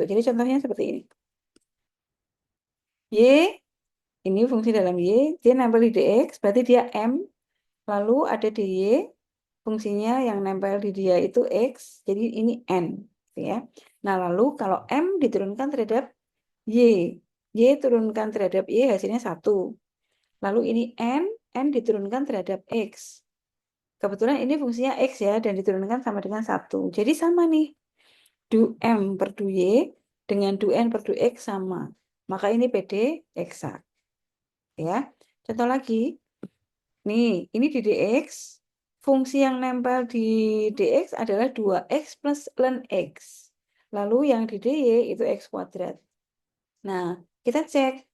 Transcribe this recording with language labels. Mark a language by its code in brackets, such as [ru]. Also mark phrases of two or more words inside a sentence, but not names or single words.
[id] Jadi contohnya seperti ini. Y, ini fungsi dalam y, dia nempel di dx, berarti dia m, lalu ada dy, fungsinya yang nempel di dia itu x, jadi ini n. Gitu ya. Nah, lalu kalau m diturunkan terhadap y, y turunkan terhadap y hasilnya 1. Lalu ini n diturunkan terhadap x. Kebetulan ini fungsinya x ya, dan diturunkan sama dengan 1. Jadi sama nih, du m per du y dengan du n per du x sama. Maka ini PD eksak. Ya, contoh lagi, nih ini di dx, fungsi yang nempel di dx adalah 2x plus ln x. Lalu yang di dy itu x kuadrat. Nah, kita cek.